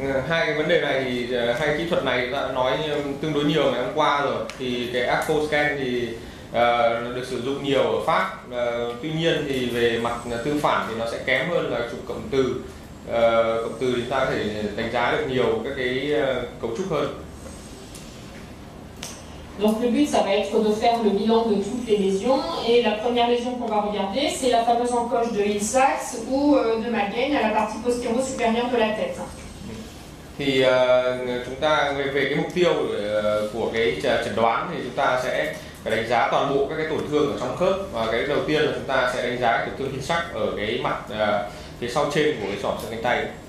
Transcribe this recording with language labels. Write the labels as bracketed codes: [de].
[vi] Hai cái vấn đề này thì hai kỹ thuật này đã nói tương đối nhiều ngày hôm qua rồi. Thì cái ArthroScan thì được sử dụng nhiều ở Pháp. Tuy nhiên thì về mặt tương phản thì nó sẽ kém hơn là chụp cộng từ. Cộng từ thì chúng ta có thể đánh giá được nhiều các cái cấu trúc hơn. [fr] Donc le but, ça va être de faire le bilan de toutes les lésions et la première lésion qu'on va regarder, c'est la fameuse encoche de Hill-Sachs ou de Malgame à la partie postéro-supérieure de la tête. [vi] Thì chúng ta về cái mục tiêu của cái chẩn đoán thì chúng ta sẽ phải đánh giá toàn bộ các cái tổn thương ở trong khớp, và cái đầu tiên là chúng ta sẽ đánh giá tổn thương Hill-Sachs ở cái mặt phía sau trên của cái xỏ xương cánh tay.